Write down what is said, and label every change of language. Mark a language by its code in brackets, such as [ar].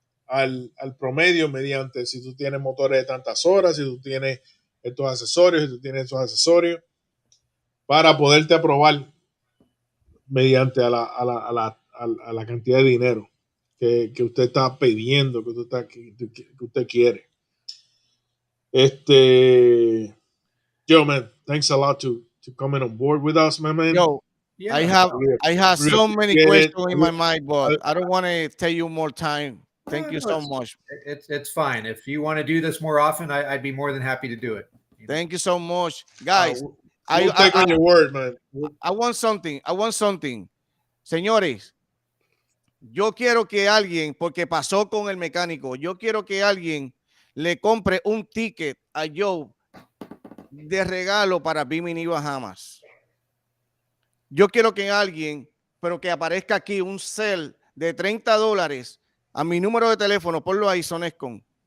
[es] al promedio mediante si tú tienes motores de tantas horas, si tú tienes estos accesorios, si tú tienes estos accesorios, para poderte aprobar mediante a la cantidad de dinero que usted está pidiendo, que usted quiere. [en] Yo, man, thanks a lot to coming on board with us, my man. Yo, Yeah. I have so many questions in my mind, but I don't want to take you more time. Thank you so much. It's fine. If you want to do this more often, I'd be more than happy to do it. Thank you so much, guys. We'll take on your word, man. I want something. [es] Señores, yo quiero que alguien, porque pasó con el mecánico, yo quiero que alguien le compre un ticket a Joe de regalo para Bimini Bahamas. Yo quiero que alguien, pero que aparezca aquí un cel de $30 a mi número de teléfono, ponlo ahí, Sonescon.